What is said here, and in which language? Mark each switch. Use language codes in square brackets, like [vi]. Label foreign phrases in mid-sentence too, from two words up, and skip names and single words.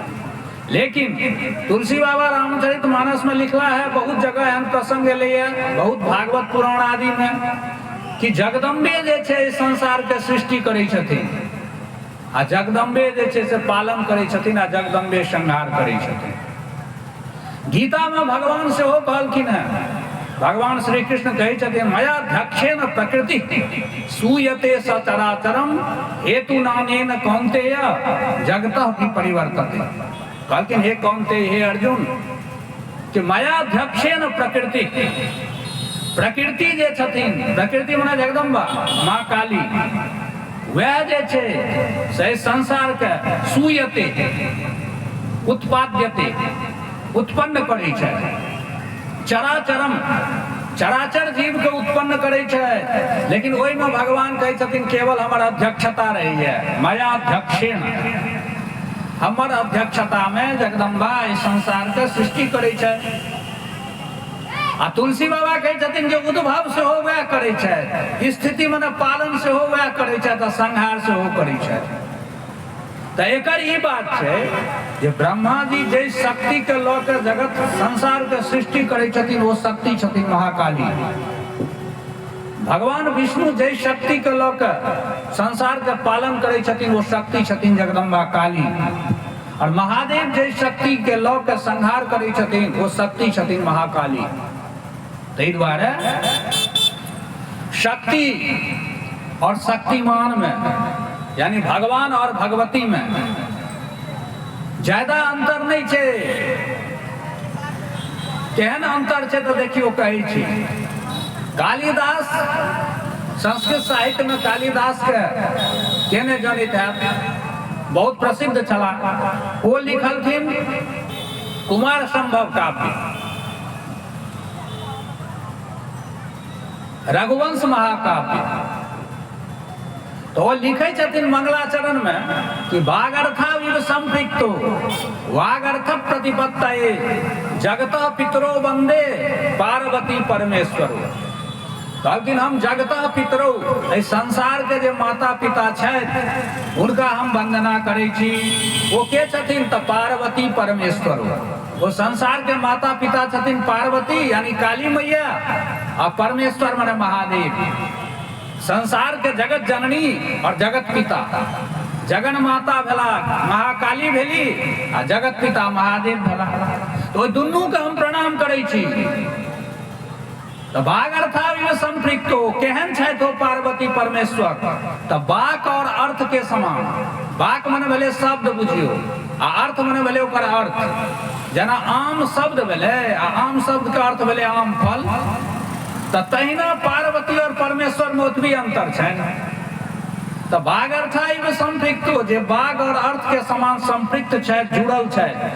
[mai] लेकिन तुलसी बाबा रामचरितमानस में लिखला है, बहुत जगह एहन प्रसंग एलै है, बहुत भागवत पुराण आदि में, कि जगदम्बे जे छै संसार के सृष्टि करै छथिन आ जगदम्बे जे छै से पालन करै छथिन आ जगदम्बे संहार करै छथिन। गीता में भगवान सेहो कहलखिन है, भगवान श्री कृष्ण कहै छथिन [sa] मया ध्यक्षेन प्रकृति सूयते सचराचरम हेतु नानेन कौन्तेय जगतः भी परिवर्तते। [mai] कहलखिन हे कौन्तेय, हे अर्जुन, कि [sa] मया ध्यक्षेन प्रकृति, [mai] प्रकृति जे छथिन, प्रकृति माने जगदम्बा माँ काली, वह जे छै से संसार के सूयते उत्पाद्यते उत्पन्न करै छै। चराचरम चराचर जीव के उत्पन्न करे छै, लेकिन ओहि में भगवान कहै छथिन केवल हमर अध्यक्षता रही है। [sa] मया अध्यक्षेण, [mai] हमर अध्यक्षता में जगदम्बा इस संसार के सृष्टि करे छै। आ तुलसी बाबा कहै छथिन जे उद्भव से हो वह करे छै, स्थिति मने पालन से हो वह करे छै, तो संहार से हो करे छै। तो एकर ई बात छै जे ब्रह्मा जी जे शक्ति के लऽ के जगत संसार के सृष्टि करे छथिन वो शक्ति छथिन महाकाली। भगवान विष्णु जे शक्ति के लऽ के संसार के पालन करे छथिन वो शक्ति छथिन जगदम्बा काली। और महादेव जे शक्ति के लऽ के संहार करे छथिन वो शक्ति छथिन महाकाली। ताहि दुआरे शक्ति और शक्तिमान में यानी भगवान और भगवती में ज्यादा अंतर नहीं छे। केहन अंतर छे तो देखियो कहै छी। कालिदास संस्कृत साहित्य में कालिदास के केने जनित है बहुत प्रसिद्ध छला। वो लिखलखिन कुमार संभव काव्य, रघुवंश महाकाव्य। तो वो लिखे छथिन मंगलाचरण में कि [sa] वागर्थाविव संपृक्तो वागर्थ प्रतिपत्तये जगतः पितरो वंदे पार्वती परमेश्वरो। [mai] कहलखिन हम [sa] जगतः पितरो [mai] संसार के जे माता पिता छथि उनका हम वंदना करै छी। वो के छथिन तो [sa] पार्वती परमेश्वरो। [mai] वो संसार के माता पिता छथिन पार्वती यानी काली मैया और परमेश्वर माने महादेव। संसार के जगत जननी और जगत पिता जगन माता भेला महाकाली भेली आ जगत पिता महादेव भेला। तो दुनू के हम प्रणाम करै छी। तो [sa] वागर्थाविव संपृक्तो [mai] केहन छथि हो पार्वती परमेश्वर तो वाक और अर्थ के समान। वाक मने भेले शब्द बुझियो आ अर्थ मने भेले ओकर अर्थ। जना आम शब्द भेले आ आम शब्द के अर्थ भेले आम फल। तो तहिना पार्वती और परमेश्वर में ओतबी अंतर छै। तो [sa] वागर्थाविव संपृक्तो [mai] जे वाग और अर्थ के समान संपृक्त छै जुड़ल छै।